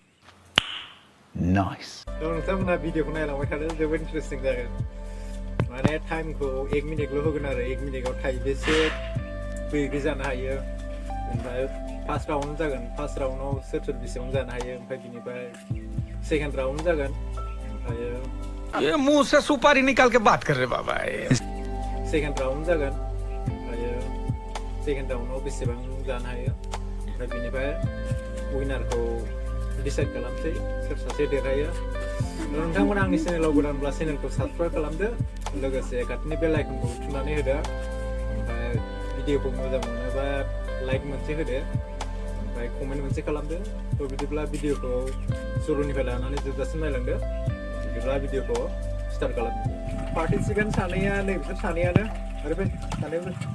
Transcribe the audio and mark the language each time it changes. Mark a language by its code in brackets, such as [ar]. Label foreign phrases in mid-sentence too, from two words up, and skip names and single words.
[en] नाइस [brx] नोंथांमोना भिडिअखौ नायलांबाय थादो जोबोद इन्टारेस्टिं जागोन माने टाइमखौ 1 मिनिटल' होगोन आरो 1 मिनिटआव थाइबेसे बैग्रि जानो हायो ओमफ्राय फार्स्ट राउन्ड जागोन फार्स्ट राउन्डआव सोर बेसेबां जानो हायो ओमफ्राय बिनिफ्राय सेकंड राउंड जागोन [hi] ये मुंह से सुपारी निकाल के बात कर रहे बाबा [brx] सेकंड राउंड जागोन सेकंड राउंडआव बेसेबां जानो हायो ओमफ्राय बिनिफ्राय उइनारखौ डिसाइड खालामसै सोर सासे देरहायो नोंथांमोना आंनि चेनेलाव गोदानब्ला चेनेलखौ साबस्क्राइब खालामदो लोगोसे खाथिनि बेल आइकनखौ थुनानै होदो ओमफ्राय भिडिअखौ मोजां मोनोबा लाइक मोनसे होदो ओमफ्राय कमेन्ट मोनसे खालामदो थ' बिदिब्ला भिडिअखौ शुरुनिफ्राय लानानै जोबजासिम नायलांदो बिदिब्ला भिडिअखौ स्टार्ट खालामदो पार्टिसिपेन्ट सानैया नै बिसोर सानैयानो आरो बे सानैबो